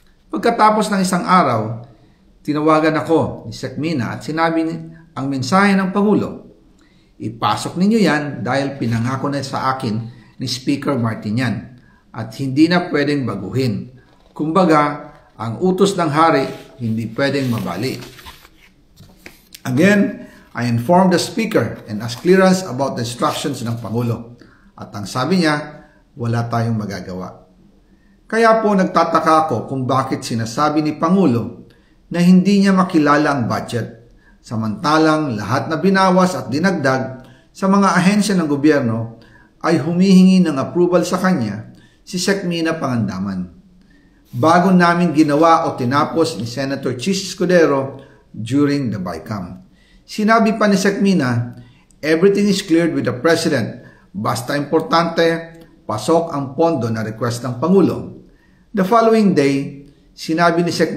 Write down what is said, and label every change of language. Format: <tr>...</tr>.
<tl>Pagkatapos ng isang araw, tinawagan ako ni Sekmina at sinabi ang mensahe ng Pangulo, ipasok ninyo yan dahil pinangako na sa akin ni Speaker Martin yan at hindi na pwedeng baguhin. Kumbaga, ang utos ng hari hindi pwedeng mabali.</tl> <en>Again, I informed the Speaker and asked clearance about the instructions</en> <tl>ng Pangulo. At ang sabi niya, wala tayong magagawa. Kaya po nagtataka ako kung bakit sinasabi ni Pangulo na hindi niya makilala ang budget, samantalang lahat na binawas at dinagdag sa mga ahensya ng gobyerno ay humihingi ng approval sa kanya si Sekmina Pangandaman. bago namin ginawa o tinapos ni Senator Chis Escudero during the BICAM. Sinabi pa ni Sec.</tl> <en>Mina, everything is cleared with the President.</en> <tl>Basta importante, pasok ang pondo na request ng Pangulo.</tl> <en>The following day,</en> <tl>sinabi ni</tl> <en>Sec.</en>